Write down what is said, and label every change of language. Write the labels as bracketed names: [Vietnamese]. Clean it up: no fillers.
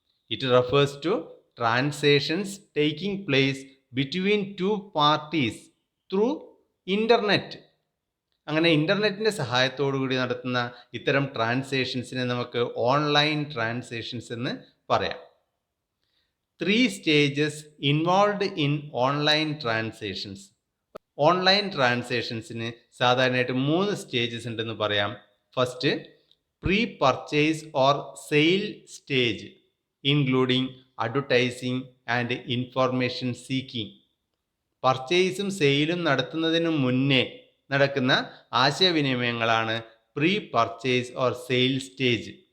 [English] It refers to transactions taking place between 2 parties through internet. [Malayalam] അങ്ങനെ ഇൻ്റർനെറ്റിൻ്റെ സഹായത്തോടു കൂടി നടത്തുന്ന ഇത്തരം ട്രാൻസാക്ഷൻസിനെ നമുക്ക് ഓൺലൈൻ ട്രാൻസാക്ഷൻസ് എന്ന് പറയാം. [English] 3 stages involved in online transactions. [Malayalam] Online ട്രാൻസാക്ഷൻസിന് സാധാരണയായിട്ട് 3 സ്റ്റേജസ് ഉണ്ടെന്ന് പറയാം. [English] First, pre purchase or sale stage including advertising and information seeking. [Malayalam] പർച്ചേസും സെയിലും നടത്തുന്നതിന് മുന്നേ നടക്കുന്ന ആശയവിനിമയങ്ങളാണ് pre purchase or sale stage.